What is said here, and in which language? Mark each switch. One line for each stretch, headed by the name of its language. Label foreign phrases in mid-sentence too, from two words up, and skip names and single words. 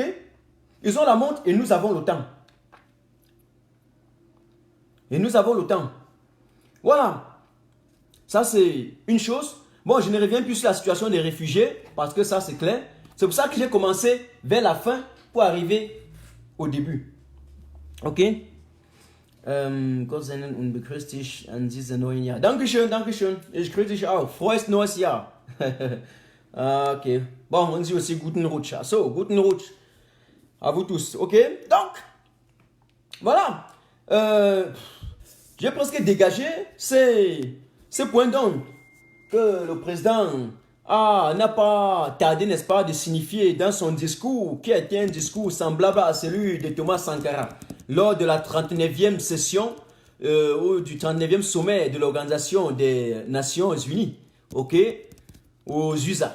French: Ils ont la montre et nous avons le temps. Et nous avons le temps. Voilà. Ça c'est une chose. Bon, je ne reviens plus sur la situation des réfugiés parce que ça c'est clair. C'est pour ça que j'ai commencé vers la fin pour arriver au début. Ok?
German: Gott sei Dank und begrüßt dich an diesem neuen Jahr. Dankeschön, Dankeschön. Ich grüße dich auch. Frohes neues Jahr.
French: Ok. Bon, on dit aussi
German: guten Rutsch.
French: So,
German: guten Rutsch.
French: À vous tous. Ok? Donc, voilà. J'ai presque dégagé ces points d'ombre que le président n'a pas tardé, n'est-ce pas, de signifier dans son discours, qui était un discours semblable à celui de Thomas Sankara, lors de la 39e session ou du 39e sommet de l'Organisation des Nations Unies, ok, aux USA.